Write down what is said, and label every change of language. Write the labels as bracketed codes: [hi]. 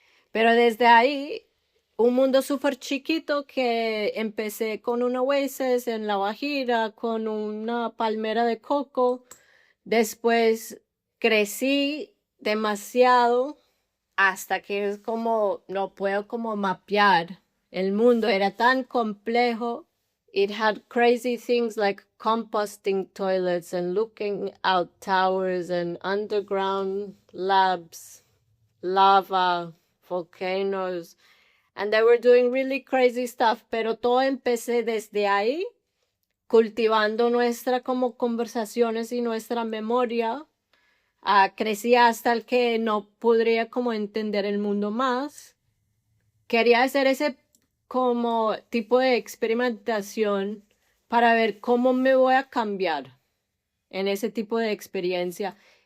[es] Pero desde ahí, un mundo súper chiquito que empecé con un oasis en La Guajira, con una palmera de coco. Después crecí demasiado hasta que es como, no puedo como mapear. El mundo era tan complejo. [en] It had crazy things like composting toilets and looking out towers and underground labs, lava, volcanoes, and they were doing really crazy stuff. [es] Pero todo empecé desde ahí, cultivando nuestra como conversaciones y nuestra memoria. Crecí hasta el que no podría como entender el mundo más. Quería hacer ese como tipo de experimentación para ver cómo me voy a cambiar en ese tipo de experiencia.